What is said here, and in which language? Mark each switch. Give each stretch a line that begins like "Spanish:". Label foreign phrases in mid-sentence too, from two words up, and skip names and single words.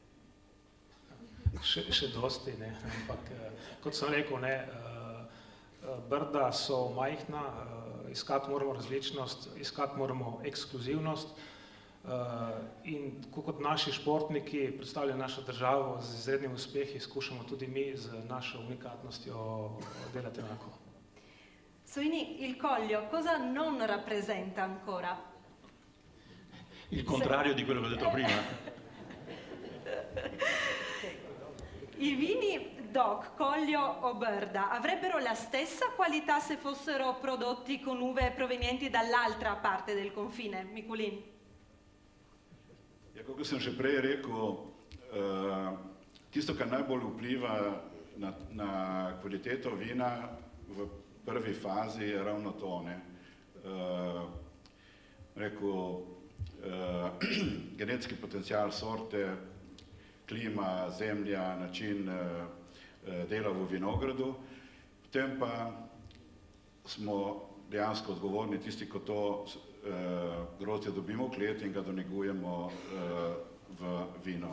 Slovenian: Še dosti, ne, ampak kot sem rekel, ne, Brda so majhna, iskati moramo različnost, iskati moramo ekskluzivnost in tako kot naši športniki predstavljajo našo državo z izrednimi uspehi, skušamo tudi mi z našo unikatnostjo delati enako.
Italian: Soini, il Collio cosa non rappresenta ancora? Il contrario di quello che ho detto prima. I vini DOC, Collio o Brda avrebbero la stessa qualità se fossero prodotti con uve provenienti dall'altra parte del confine,
Slovenian: Mikulin? Ja, kot sem že prej rekel, tisto, kar najbolj vpliva na kvaliteto vina v prvi fazi je ravno to, ne. Genetski potencial sorte, klima, zemlja, način dela v vinogradu, potem pa smo dejansko odgovorni tisti, ko to grozdje dobimo v klet in ga donegujemo v vino.